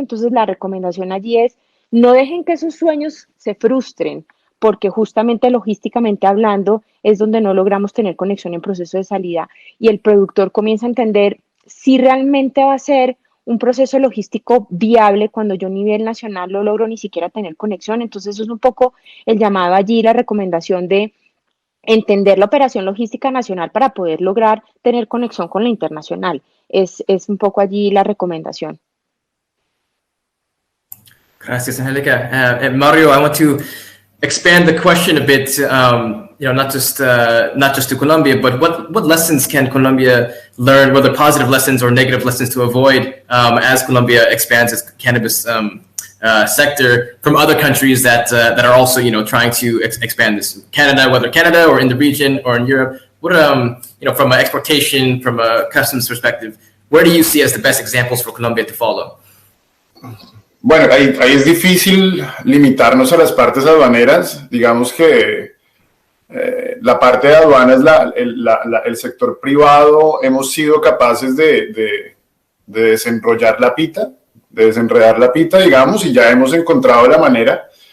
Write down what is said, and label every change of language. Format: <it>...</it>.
<es>Entonces la recomendación allí es, no dejen que sus sueños se frustren, porque justamente logísticamente hablando es donde no logramos tener conexión en proceso de salida y el productor comienza a entender si realmente va a ser un proceso logístico viable cuando yo a nivel nacional no logro ni siquiera tener conexión. Entonces eso es un poco el llamado allí, la recomendación de entender la operación logística nacional para poder lograr tener conexión con la internacional. Es un poco allí la recomendación. Gracias, Angelica.</es> <en>Mario, I want to expand the question a bit. Not just to Colombia, but what lessons can Colombia learn, whether positive lessons or negative lessons to avoid as Colombia expands its cannabis sector from other countries that are also trying to expand this? Canada, whether Canada or in the region or in Europe. What from an exportation, from a customs perspective, where do you see as the best examples for Colombia to follow?</en> <es>Bueno, ahí es difícil limitarnos a las partes aduaneras. Digamos que la parte de aduanas, el sector privado, hemos sido capaces de desenrollar la pita, de desenredar la pita, digamos, y ya hemos encontrado la manera.</es>